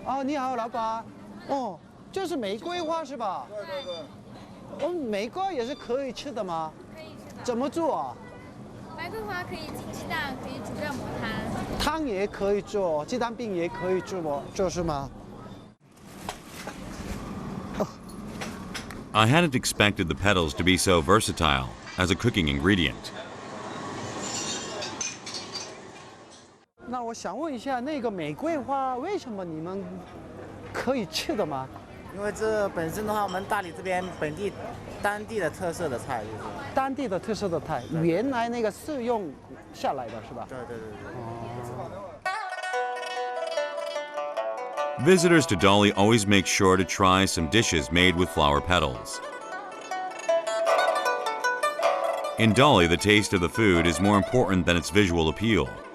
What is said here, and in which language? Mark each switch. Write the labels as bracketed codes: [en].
[zh] 你好老板这是玫瑰花是吧？玫瑰也是可以吃的吗？可以吃的。怎么做啊？玫瑰花可以煮鸡蛋，可以煮热抹汤。汤也可以做，鸡蛋饼也可以做是吗？ [en] I hadn't expected the petals to be so versatile as a cooking ingredient. [zh] 那我想问一下，那个玫瑰花为什么你们可以吃的吗？因为这本身的话，我们大理这边当地的特色的菜就是。当地的特色的菜，原来那个是用下来的是吧？对对对对。 [en] Visitors to Dali always make sure to try some dishes made with flower petals. In Dali, the taste of the food is more important than its visual appeal.